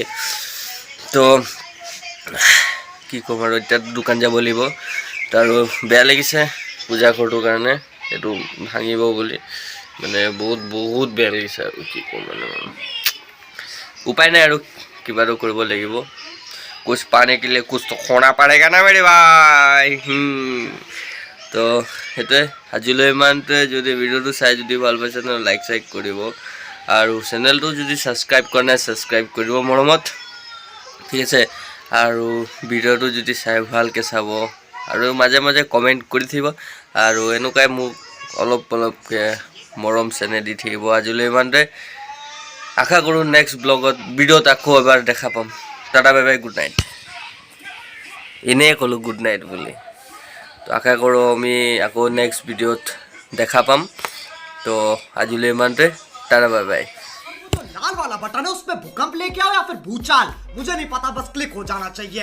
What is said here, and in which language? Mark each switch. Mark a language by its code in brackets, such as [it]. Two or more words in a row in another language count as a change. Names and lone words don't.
[as] তো কি ক'ম আৰু, এতিয়া দোকান যাব লাগিব। তো আৰু বেয়া লাগিছে পূজা ঘৰটোৰ কাৰণে, এইটো ভাঙিব বুলি, মানে বহুত বহুত বেয়া লাগিছে আৰু কি ক'ম মানে। উপায় নাই আৰু কিবাটো কৰিব লাগিব। [hi] कुछ पाने के लिए कुछ तो खोना पड़ेगा ना मेरे भाई। [as] তো সেইটোৱে আজিলৈ ইমানটোৱে। যদি ভিডিঅ'টো চাই যদি ভাল পাইছে তেনে লাইক চাইক কৰিব, আৰু চেনেলটো যদি ছাবস্ক্ৰাইব কৰা নাই ছাবস্ক্ৰাইব কৰিব মৰমত, ঠিক আছে। আৰু ভিডিঅ'টো যদি চাই ভালকৈ চাব, আৰু মাজে মাজে কমেণ্ট কৰি থাকিব, আৰু এনেকুৱাই মোক অলপ অলপকৈ মৰম চেনেহ দি থাকিব। আজিলৈ ইমানটোৱে, আশা কৰোঁ নেক্সট ব্লগত ভিডিঅ'ত আকৌ এবাৰ দেখা পাম। [en] tata bye bye, good night. [as] এনেই ক'লোঁ [en] good night [as] বুলি। তো আশা কৰোঁ আমি আকৌ নেক্সট ভিডিঅ'ত দেখা পাম। তো আজিলৈ ইমানটোৱে, [en] tata bye bye. [hi] लाल वाला बटन है उसमें भूकंप लेके आओ या फिर भूचाल, मुझे नहीं पता, बस क्लिक हो जाना चाहिए।